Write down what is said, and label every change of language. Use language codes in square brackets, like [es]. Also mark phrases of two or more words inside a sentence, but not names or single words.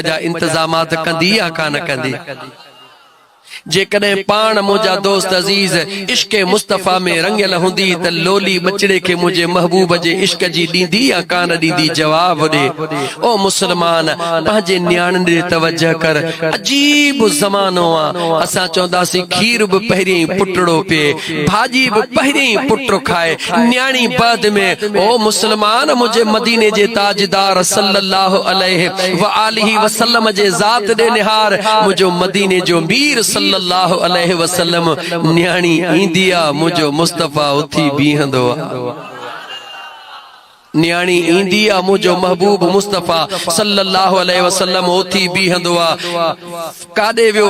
[sd] जा इंतज़ामात कंदी या कान कंदी जेकॾहिं पाण मुंहिंजा दोस्त अज़ीज़ इश्क मुस्तफ़ा में रंगियल हूंदी त लोली बचड़े खे मुंहिंजे महबूब जे इश्क जी ॾींदी या कान ॾींदी जवाब ॾे ओ मुस्लमान पंहिंजे न्याणियुनि ॾे तवजह कर अजीब ज़मानो आहे असां चवंदासीं खीर बि पहिरियों ई पुटड़ो पिए भाॼी बि पहिरियों ई पुट खाए न्याणी बाद में ओ मुस्लमान मुंहिंजे मदीने जे ताजदार [ar] صلى الله عليه وآله وسلم [sd] जे ज़ात ॾे निहार मुंहिंजो मदीने जो मीर [ar] صلى الله عليه وسلم [sd] न्याणी ईंदी आ मुंहिंजो मुस्तफ़ा उथी बीहंदो आ न्याणी ईंदी आ मुंहिंजो महबूब मुस्तफ़ा [ar] صلى الله عليه وسلم [sd] उथी बीहंदो आ काॾे वियो